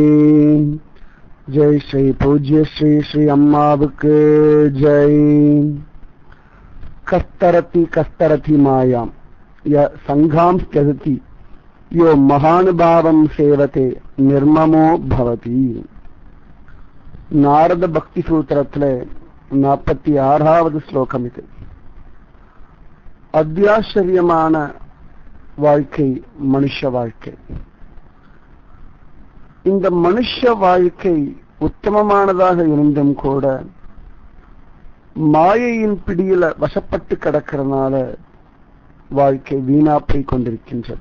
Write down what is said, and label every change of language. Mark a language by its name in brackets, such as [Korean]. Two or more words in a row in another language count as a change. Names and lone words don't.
[Sanskrit] जय श्री पूज्य श्री श्री अम्मावुक्कु जय। कस्तरति कस्तरति मायां य संघां त्यजति यो महानुभावं सेवते निर्ममो भवति। [Tamil] நாரத பக்தி சூத்திரத்திலே 46வது ஸ்லோகம் இது. அத்தியாச்சரியமான வாழ்க்கை மனுஷ வாழ்க்கை. இந்த மனுஷ வாழ்க்கை உத்தமமானதாக இருந்தும் கூட மாயையின் பிடியில வசப்பட்டு கிடக்கிறதுனால வாழ்க்கை வீணா போய் கொண்டிருக்கின்றது.